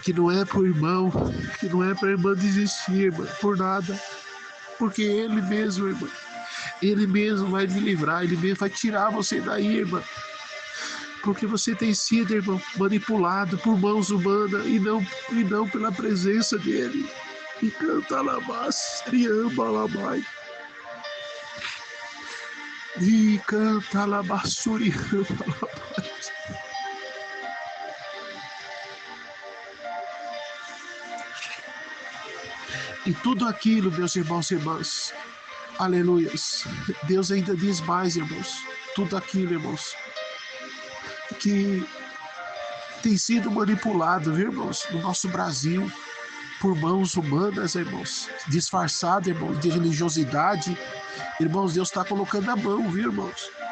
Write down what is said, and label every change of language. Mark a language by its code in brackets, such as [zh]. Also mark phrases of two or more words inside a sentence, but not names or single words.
[pt] que não é para o irmão, que não é para a irmã desistir, irmã, por nada. Porque Ele mesmo, irmã, Ele mesmo vai lhe livrar, Ele mesmo vai tirar você daí, irmã. Porque você tem sido, irmão, manipulado por mãos humanas e não pela presença dEle. E canta labás, riamba labai. E canta labassuri, riamba labai. E tudo aquilo, meus irmãos e irmãs, aleluias, Deus ainda diz mais, irmãos, tudo aquilo, irmãos, que tem sido manipulado, viu, irmãos, no nosso Brasil, por mãos humanas, irmãos, disfarçado, irmãos, de religiosidade, irmãos, Deus está colocando a mão, viu, irmãos?